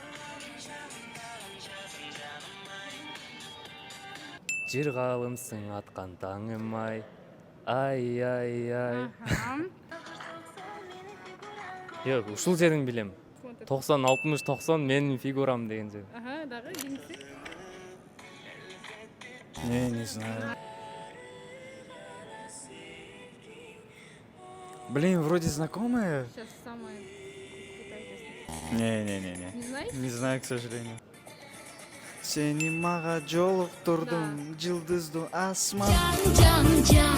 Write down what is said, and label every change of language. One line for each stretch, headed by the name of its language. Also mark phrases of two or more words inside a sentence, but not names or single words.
Kyrgyz: Жыргалымсың аткан таңым ай, ай. Жок, ушул жерин билем. 90-60-90 менин фигурам деген жер. Дагы кийинкиси.
Russian: Не знаю. Блин, вроде знакомая. Сейчас самое. Не. Не знаешь? Не знаю, к сожалению.
Kyrgyz: Сени мага жолуктурдум, жылдыздуу асман.